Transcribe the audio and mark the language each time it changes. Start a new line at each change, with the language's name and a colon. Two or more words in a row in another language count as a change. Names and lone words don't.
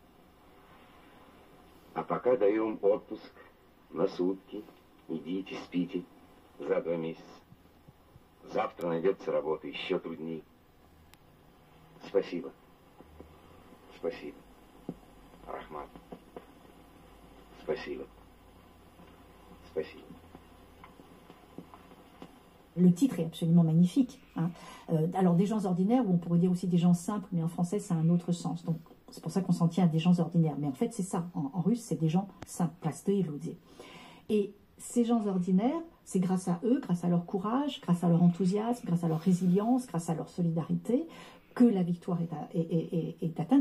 Russian: А пока даем отпуск на сутки, идите, спите за 2 месяца. Завтра найдется работа еще трудней. Спасибо. Спасибо. Рахман. Спасибо. Спасибо.
French: Le titre est absolument magnifique. Hein. Alors, des gens ordinaires, ou on pourrait dire aussi des gens simples, mais en français, ça a un autre sens. Donc, c'est pour ça qu'on s'en tient à des gens ordinaires. Mais en fait, c'est ça. En russe, c'est des gens simples. Et ces gens ordinaires, c'est grâce à eux, grâce à leur courage, grâce à leur enthousiasme, grâce à leur résilience, grâce à leur solidarité, que la victoire est atteinte.